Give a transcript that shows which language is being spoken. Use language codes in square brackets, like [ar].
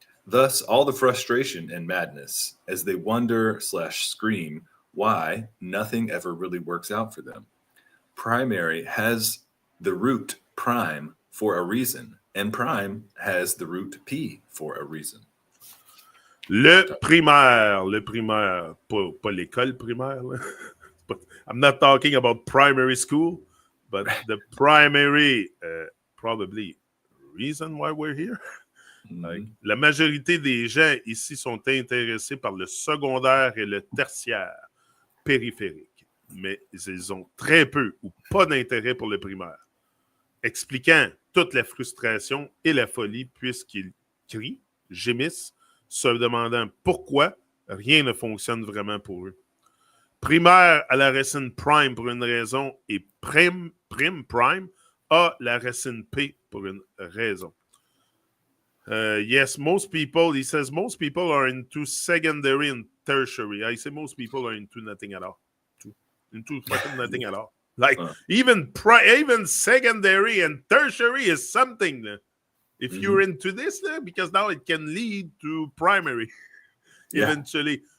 [en] Thus, all the frustration and madness as they wonder/scream why nothing ever really works out for them. Primary has the root prime for a reason, and prime has the root p for a reason. [fr] Le primaire, pas l'école primaire. [en] But I'm not talking about primary school, but the primary, probably reason why we're here. [fr] Like, la majorité des gens ici sont intéressés par le secondaire et le tertiaire périphérique, mais ils ont très peu ou pas d'intérêt pour le primaire, expliquant toute la frustration et la folie puisqu'ils crient, gémissent, se demandant pourquoi rien ne fonctionne vraiment pour eux. Primaire à la racine prime pour une raison et prime a la racine P pour une raison. [en] Yes, most people, he says, most people are into secondary and tertiary. I say most people are into nothing at all. Into fucking nothing at all. Like, even secondary and tertiary is something. If you're into this, because now it can lead to primary eventually.